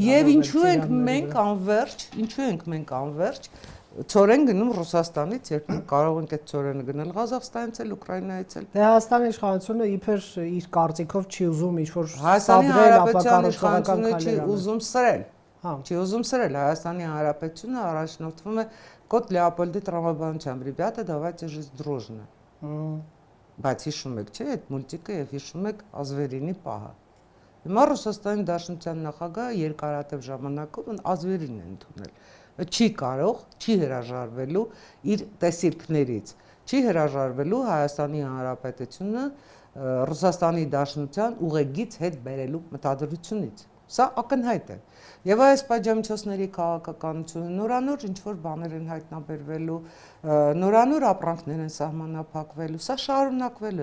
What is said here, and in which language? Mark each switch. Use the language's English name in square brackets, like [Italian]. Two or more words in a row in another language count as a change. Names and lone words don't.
[Armenian] Եվ ինչու ենք մենք անverջ ծորեն գնում Ռուսաստանից, երբ կարող ենք այդ ծորենը գնել Ղազախստանից էլ, Ուկրաինայից էլ։ Դե Հայաստանի իշխանությունը իբր իր կարծիքով չի ուզում ինչ որ Հայաստանի Հանրապետության իշխանությունը չի ուզում սրել։ Չի ուզում սրել, Հայաստանի Հանրապետությունը առաջնորդվում է Կոտ Լեոպոլդի տրամաբանությամբ, [Russian] «Ребята, давайте жить дружно»։ [Armenian] Բայց հիշում եք, չէ՞, այդ մուլտիկը եւ հիշում եք Ազվերինի պահը։ Հիմա Ռուսաստանի Դաշնության նախագահը երկարատև ժամանակով Ազվերին է ընդունել։ Չի կարող, չի հրաժարվելու իր տեսիլքներից, չի հրաժարվելու Հայաստանի Հանրապետությունը Ռուսաստանի Դաշնության ուղեգից հետ բերելու մտադրությունից։ Սա ակնհայտ է։ Եվ այս պատժամիջոցների քաղաքականությունը նորանոր ինչ որ բաներ են հայտնաբերվելու, նորանոր ապրանքներ են սահմանափակվելու, սա շարունակվելու